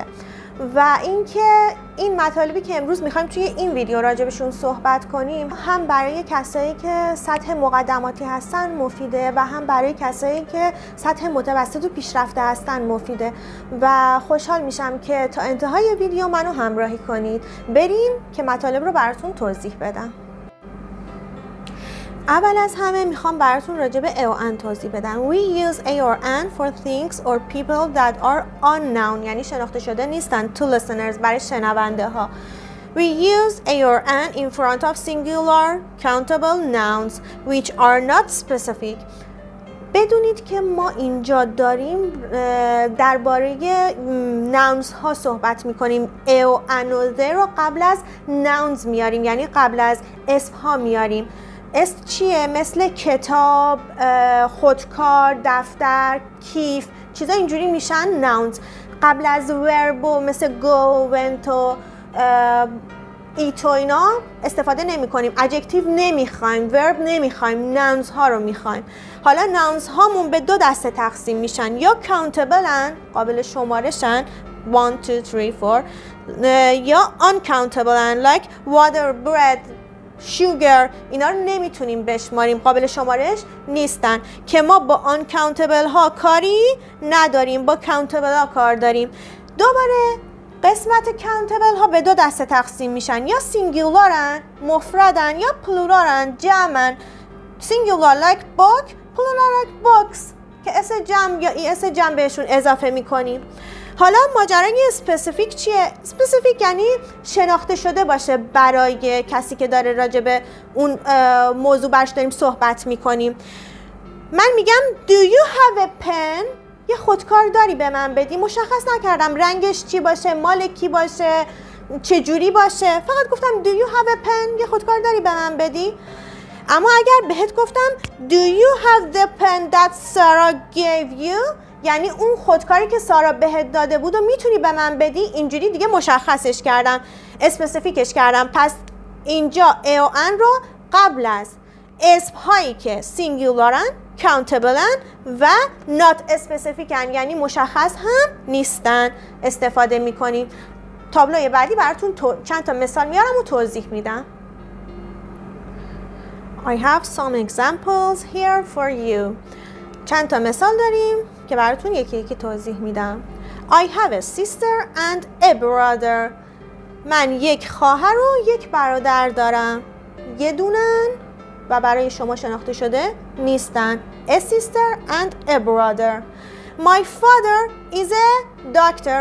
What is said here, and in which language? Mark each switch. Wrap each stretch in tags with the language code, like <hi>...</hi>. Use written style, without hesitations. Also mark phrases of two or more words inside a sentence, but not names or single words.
<fa>و اینکه این مطالبی که امروز میخوایم توی این ویدیو راجبشون صحبت کنیم هم برای کسایی که سطح مقدماتی هستن مفیده و هم برای کسایی که سطح متوسط و پیشرفته هستن مفیده و خوشحال میشم که تا انتهای ویدیو منو همراهی کنید. بریم که مطالب رو براتون توضیح بدم. اول از همه میخوام براتون راجع به ا و ان توضیح بدم.</fa> <en>We use a or an for things or people that are unknown،</en> <fa>یعنی شناخته شده نیستن.</fa> <en>To listeners،</en> <fa>برای شنونده ها.</fa> <en>We use a or an in front of singular countable nouns which are not specific.</en> <fa>بدونید که ما اینجا داریم درباره ناونز ها صحبت میکنیم. ا و ان و ذ رو قبل از ناونز میاریم، یعنی قبل از اسم ها میاریم. اسم چیه؟ مثل کتاب، خودکار، دفتر، کیف، چیزا اینجوری میشن ناونز. قبل از وربو مثل گو، ونتو، ایتو اینا استفاده نمی کنیم. ادجکتیو نمیخوایم، ورب نمیخوایم، ناونز ها رو میخوایم. حالا ناونز هامون به 2 دسته تقسیم میشن، یا کاونتبلن، قابل شمارشن 1 2 3 4، یا</fa> <en>uncountable like water, bread, sugar.</en> <fa>اینا رو نمیتونیم بشماریم، قابل شمارش نیستن که ما با uncountable ها کاری نداریم، با countable ها کار داریم. دوباره قسمت countable ها به 2 دسته تقسیم میشن، یا سینگولارن، مفردن، یا پلورالن، جمعن.</fa> <en>singular like book, plural like books</en> <fa>که اس جمع یا ای اس جمع بهشون اضافه میکنیم. حالا ماجرای اسپسیفیک چیه؟ اسپسیفیک یعنی شناخته شده باشه برای کسی که داره راجع به اون موضوع برش داریم صحبت میکنیم. من میگم</fa> <en>Do you have a pen؟</en> <fa>یه خودکار داری به من بدی؟ مشخص نکردم رنگش چی باشه، مال کی باشه، چه جوری باشه، فقط گفتم</fa> <en>Do you have a pen؟</en> <fa>یه خودکار داری به من بدی؟ اما اگر بهت گفتم</fa> <en>Do you have the pen that Sarah gave you؟</en> <fa>یعنی اون خودکاری که سارا بهت داده بود و میتونی به من بدی، اینجوری دیگه مشخصش کردم، اسپسیفیکش کردم. پس اینجا ا و ان رو قبل از اسم هایی که سینگولارن، کاونتبلن و</fa> <en>not specific,</en> <fa>یعنی مشخص هم نیستن، استفاده میکنیم. تابلوی بعدی براتون چند تا مثال میارم و توضیح میدم.</fa> <en>I have some examples here for you.</en> <fa>چند تا مثال داریم که براتون یکی یکی توضیح میدم.</fa> <en>I have a sister and a brother.</en> <fa>من یک خواهر و یک برادر دارم. یه دونن و برای شما شناخته شده نیستن.</fa> <en>A sister and a brother. My father is a doctor.</en>